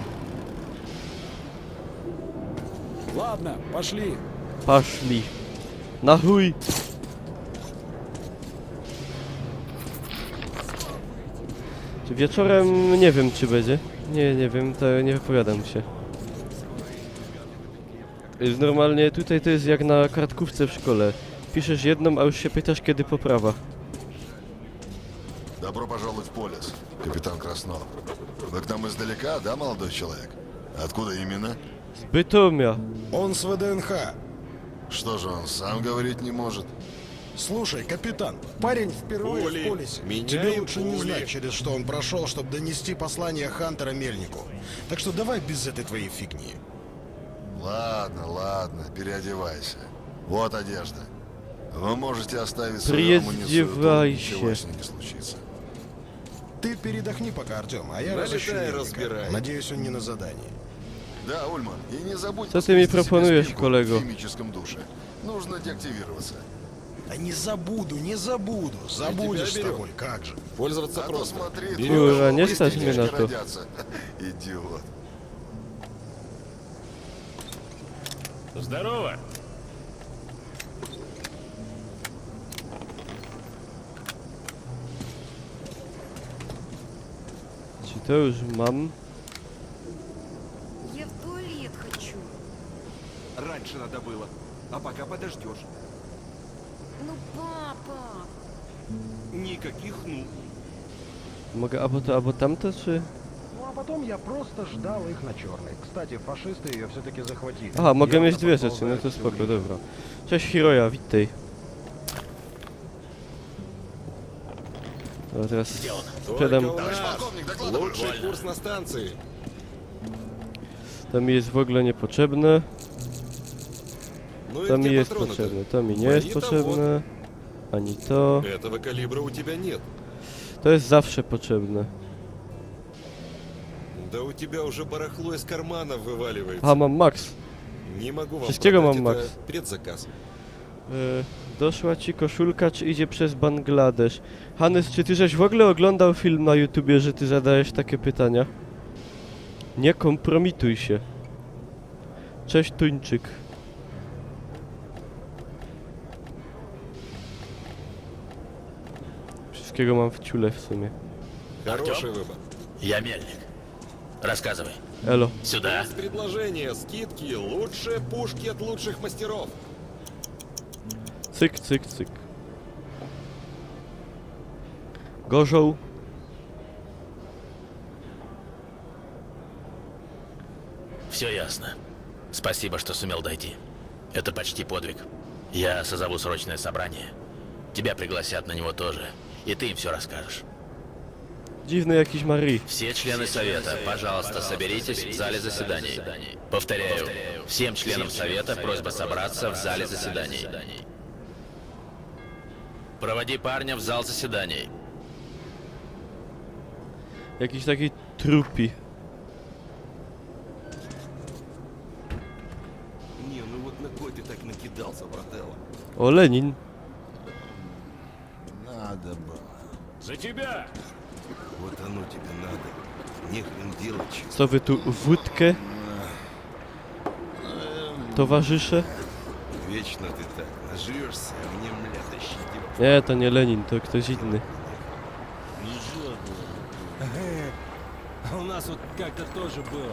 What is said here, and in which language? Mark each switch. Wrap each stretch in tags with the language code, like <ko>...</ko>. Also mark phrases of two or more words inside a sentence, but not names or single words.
<ru>Ладно, пошли.</ru> <pl>Paszli. Na chuj! Czy wieczorem nie wiem czy będzie? Nie wiem, to nie wypowiadam się. Jest normalnie tutaj to jest jak na kartkówce w szkole. Piszesz jedną, a już się pytasz kiedy poprawa.</pl> <ru>Добро пожаловать в полис, капитан Краснов. Вы к нам издалека, да, молодой человек? Откуда именно?</ru> <pl>Z Bytomia.</pl> <ru>Он с ВДНХ. Что же он сам говорить не может? Слушай, капитан, парень впервые в полисе. Тебе лучше не знать, через что он прошел, чтобы донести послание Хантера Мельнику. Так что давай без этой твоей фигни. Ладно, переодевайся. Вот одежда. Вы можете оставить свою амуницию тут, ничего с ней не случится. Ты передохни пока, Артем, а я разыщу Мельника. Надеюсь, он не на задании. Да, Ульман, и не забудь</ru> <pl>Co ty mi</pl> <ru>посмотреть себе</ru> <pl>proponujesz,</pl> <ru>спинку</ru> <pl>kolego?</pl> <ru>в химическом душе. Нужно деактивироваться. Да не забуду. Забудешь с тобой, как же. Пользоваться А то просто. смотри,</ru> <pl>Kurwa, nie</pl> <ru>быстро</ru> <pl>stać mnie na to.</pl> <ru>родятся. Идиот. Здорово!</ru> <pl>Czy to już mam?</pl> <ru>Я в туалет хочу. Раньше надо было. А пока подождешь. Ну, папа. Никаких ну.</ru> <pl>Mogę albo to, albo tamto, czy...</pl> <ru>Ну а потом я просто ждал их на черной. Кстати, фашисты ее все-таки захватили.</ru> <pl>Aha, mogę</pl> <ru>Явно</ru> <pl>mieć dwie</pl> <ru>подползают</ru> <pl>rzeczy, no to</pl> <ru>все</ru> <pl>spoko,</pl> <ru>ближе.</ru> <pl>dobra. Cześć Hiroja, witaj. Dobra, teraz sprzedam...</pl> <ru>Полковник, докладывай. Лучший курс на станции.</ru> <pl>To mi jest w ogóle niepotrzebne.</pl> <ru>Ну и</ru> <pl>To mi</pl> <ru>где</ru> <pl>jest</pl> <ru>патроны-то?</ru> <pl>potrzebne, to mi nie jest</pl> <ru>Они-то</ru> <pl>potrzebne. Ani to.</pl> <ru>вот. Этого калибра у тебя нет.</ru> <pl>To jest zawsze potrzebne.</pl> <ru>Да у тебя уже барахло из карманов вываливается.</ru> <pl>Aha, mam max.</pl> <ru>Не могу вам</ru> <pl>Wszystkiego</pl> <ru>продать,</ru> <pl>mam</pl> <ru>это</ru> <pl>max.</pl> <ru>предзаказ.</ru> <pl>Doszła ci koszulka, czy idzie przez Bangladesz? Hannes, czy ty żeś w ogóle oglądał film na YouTubie, że ty zadajesz takie pytania? Nie kompromituj się. Cześć Tuńczyk. Wszystkiego mam w ciule w sumie.</pl> <ru>Хороший выбор. Я Мельник. Рассказывай.</ru> <pl>Elo.</pl> <ru>Сюда. Есть предложения, скидки, лучшие пушки от лучших мастеров.</ru> <pl>Cyk, cyk, cyk. Gorzoł.</pl> <ru>Все ясно. Спасибо, что сумел дойти. Это почти подвиг. Я созову срочное собрание. Тебя пригласят на него тоже. И ты им все расскажешь.</ru> <pl>Dziwny jakiś Marie.</pl> <ru>Все члены Совета, пожалуйста, соберитесь в зале заседаний. Повторяю, всем членам Совета просьба собраться в зале заседаний. Проводи парня в зал заседаний.</ru> <pl>Jakiś taki trupi.</pl> <ru>Не, ну вот на кой ты так накидался, брателло?</ru> <pl>O, Lenin.</pl> <ru>За тебя! Вот оно тебе надо. Нехрен делать.</ru> <pl>Co wy tu, wódkę? Towarzysze?</pl> <ru>Вечно ты так нажрешься, а мне, мля, тащить.</ru> <pl>Nie, to nie Lenin, to ktoś inny.</pl> <ru>У нас вот как-то тоже было.</ru>